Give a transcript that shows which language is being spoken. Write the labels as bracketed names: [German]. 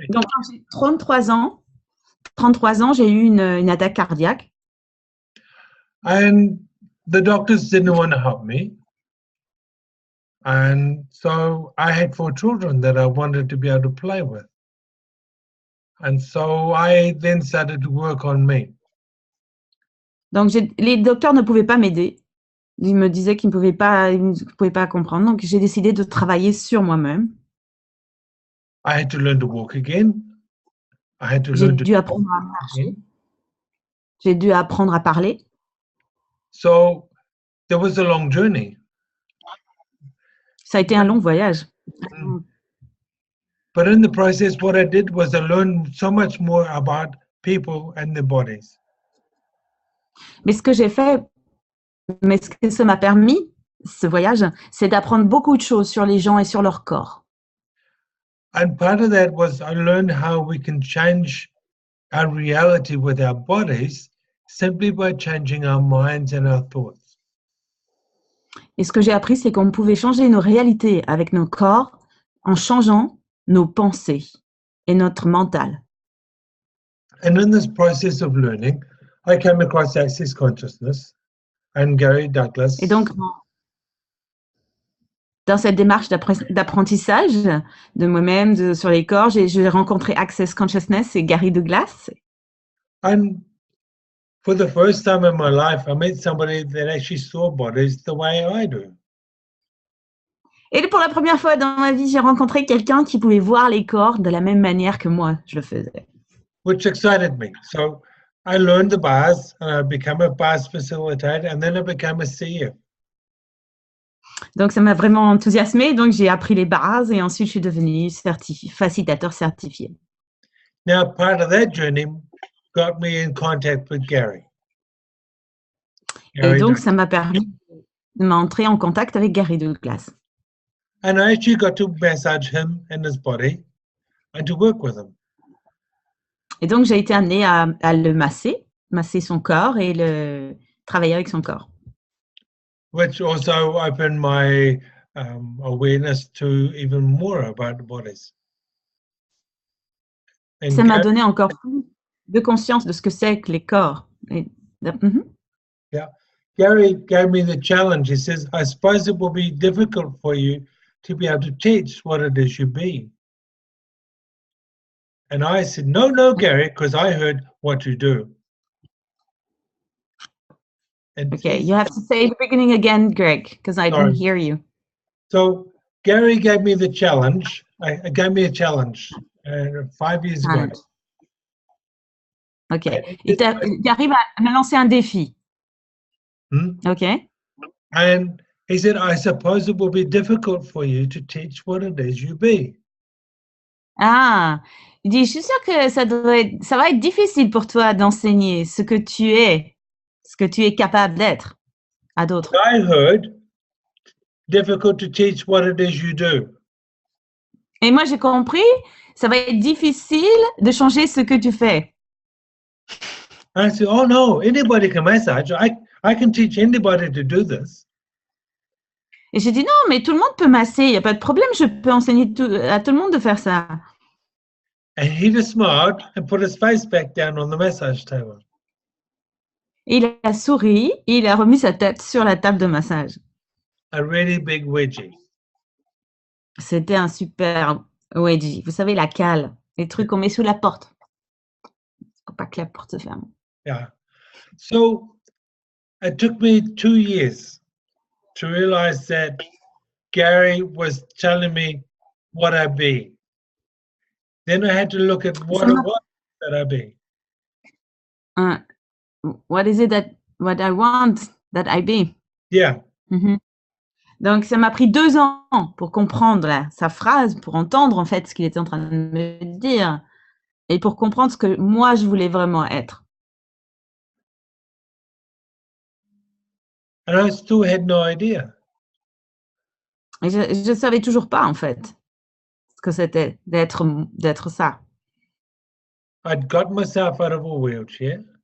[French] Donc quand j'ai 33 ans, j'ai eu une attaque cardiaque. [English] And the doctors didn't want to help me. And so I had 4 children that I wanted to be able to play with. And so I then started to work on me. [French] Donc les docteurs ne pouvaient pas m'aider. Ils me disaient qu'ils ne pouvaient pas comprendre. Donc j'ai décidé de travailler sur moi-même. [English] I had to learn to walk again. [French] J'ai dû apprendre à marcher. J'ai dû apprendre à parler. [English] So there was a long journey. [French] Ça a été un long voyage. [English] But in the process, what I did was I learned so much more about people and their bodies. [French] Mais ce que j'ai fait, ce que ça m'a permis, ce voyage, c'est d'apprendre beaucoup de choses sur les gens et sur leur corps. [English] And part of that was I learned how we can change our reality with our bodies simply by changing our minds and our thoughts. [French] Et ce que j'ai appris, c'est qu'on pouvait changer nos réalités avec nos corps en changeant nos pensées et notre mental. [English] And in this process of learning, I came across Access Consciousness and Gary Douglas. [French] Et donc, dans cette démarche d'apprentissage de moi-même, sur les corps, j'ai rencontré Access Consciousness et Gary Douglas. [English] And for the first time in my life, I met somebody that actually saw bodies the way I do. [French] Et pour la première fois dans ma vie, j'ai rencontré quelqu'un qui pouvait voir les corps de la même manière que moi, je le faisais. [English] Which excited me. So I learned the bars, and I became a bars facilitator, and then I became a CF. [French] Donc, ça m'a vraiment enthousiasmée. Donc, j'ai appris les bases et ensuite, je suis devenue facilitateur certifié. [English] Now, part of that journey got me in contact with Gary. [French] Et donc, ça m'a permis de m'entrer en contact avec Gary Douglas. [English] And I actually got to massage him and his body and to work with him. [French] Et donc, j'ai été amenée à le masser son corps et travailler avec son corps. [English] Which also opened my awareness to even more about bodies. And [French] ça m'a donné encore plus de conscience de ce que c'est que les corps. [English] Yeah, Gary gave me the challenge. He says, I suppose it will be difficult for you to be able to teach what it is you be. And I said, no, Gary, because I heard what you do. And okay, you have to say the beginning again, Greg, because I didn't hear you. So Gary gave me the challenge. Gave me a challenge 5 years ago. [French] Ok. Gary m'a lancé un défi. Ok. [English] And he said, I suppose it will be difficult for you to teach what it is you be. [French] Ah, il dit, je suis sûre que ça va être difficile pour toi d'enseigner ce que tu es capable d'être à d'autres. [English] I heard, difficult to teach what it is you do. [French] Et moi, j'ai compris, ça va être difficile de changer ce que tu fais. [English] I said, oh no, anybody can massage. I can teach anybody to do this. [French] Et j'ai dit, non, mais tout le monde peut masser, il n'y a pas de problème, je peux enseigner à tout le monde de faire ça. [English] And he just smiled and put his face back down on the massage table. [French] Il a souri et il a remis sa tête sur la table de massage. [English] A really big wedgie. [French] C'était un super wedgie. Vous savez, la cale, les trucs qu'on met sous la porte. Il ne faut pas que la porte se ferme. [English] Yeah. So it took me 2 years to realize that Gary was telling me what I be. Then I had to look at what it was that I be. What is it what I want that I be? Yeah. [French] Donc, ça m'a pris 2 ans pour comprendre sa phrase, pour entendre en fait ce qu'il était en train de me dire et pour comprendre ce que moi, je voulais vraiment être. [English] And I still had no idea. [French] Et je ne savais toujours pas en fait ce que c'était d'être ça. [English] I'd got myself out of a wheelchair.